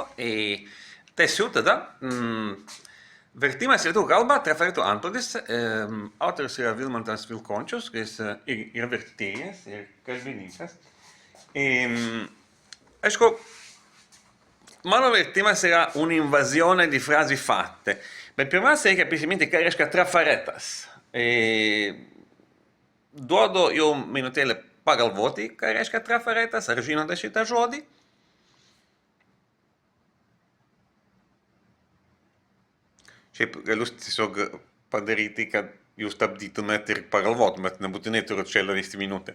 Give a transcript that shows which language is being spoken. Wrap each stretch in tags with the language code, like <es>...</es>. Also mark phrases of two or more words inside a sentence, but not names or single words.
<lt>Tęsiu tada. Vertimas į lietuvių kalbą Trafaretų antplūdis. Autorius yra Vilmantas Vilkončius, kuris yra vertėjas ir kalbininkas. Aišku, mano vertimas yra</lt> <it>un'invasione di frasi fatte.</it> <lt>Bet pirmiausia, reikia prisiminti, ką reiškia trafaretas. Duodu jau minutėlę pagalvoti, ką reiškia trafaretas. Ar žinote šitą žodį? Šiaip galiu tiesiog padaryti, kad jūs stabdytumėt ir pagalvotumėt, nebūtinai turit čia leisti minutę.</lt>